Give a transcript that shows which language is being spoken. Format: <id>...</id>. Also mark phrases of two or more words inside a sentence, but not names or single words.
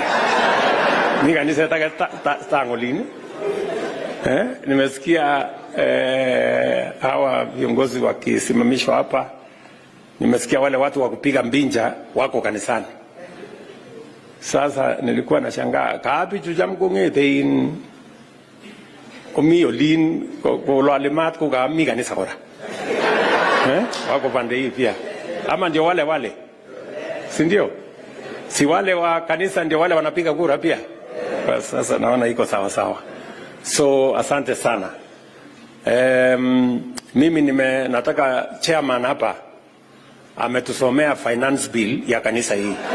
<sw>Ni kanisa yataka Tangolini. Nimesikia hawa viongozi wakisimamishwa hapa, nimesikia wale watu wa kupiga mbinja wako kanisani. Sasa nilikuwa nashangaa,</sw> <kln>kapi chujamkongete in komiolin ko lalimat ko kami kanisa kora.</kln> <sw>Wako pande hii pia. Ama ndio wale. Si ndio? Si wale wa kanisa ndio wale wanapiga kura pia. Kwa sasa naona iko sawa sawa. So asante sana. Mimi nataka chairman hapa ametusomea</sw> <en>finance bill</en> <sw>ya kanisa hii.</sw>